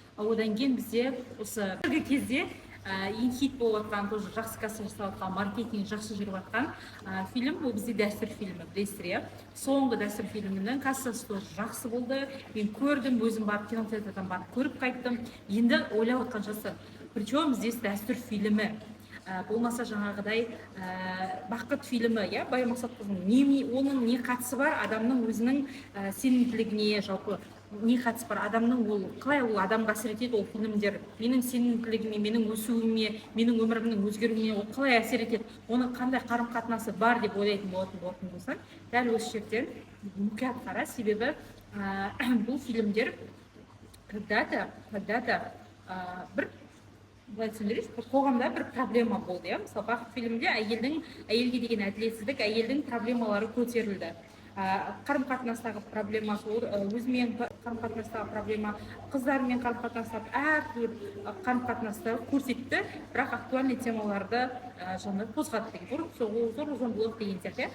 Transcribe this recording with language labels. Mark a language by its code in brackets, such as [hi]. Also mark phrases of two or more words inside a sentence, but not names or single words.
[kk] Одан кейін бізде осы кезде ең хит болып жатқан, тоже жақсы касса жасап жатқан, маркетинг жақсы жүріп жатқан фильм, бұл бізде дәстүр фильмі, білесіздер, иә. Соңғы дәстүр фильмінің кассасы тоже жақсы болды. Мен көрдім, өзім барып кинотеатрдан барып көріп қайттым. Енді ойлап отқан жасы. [ru] Причем здесь [kk] дәстүр фильмі. Болмаса жаңағыдай Бақыт фильмі, иә, Баян Мақсатқызының оның не қатысы бар адамның өзінің сенімділігіне, жалпы не қатысы бар адамның, ол қалай ол адамға әсер етеді, ол фильмдер менің сенімділігіме, менің өсуіме, менің өмірімнің өзгеруіне ол қалай әсер етеді, оның қандай қарым-қатынасы бар деп ойлайтын болатын болсаң, дәл осы жерден мұқият қара, себебі бұл фильмдер когда-то бір қоғамда бір проблема болды, иә. Мысалы, Бақыт фильмінде әйелге деген әділетсіздік, әйелдің проблемалары көтерілді. Қарым-қатынастағы проблемасы, өзімен қарым-қатынастағы проблема, қыздармен қарым-қатынастағы әртүрлі қарым-қатынастарды көрсетті, бірақ актуальный темаларды жаңа қозғады деген, зор-зомбылық деген сияқты.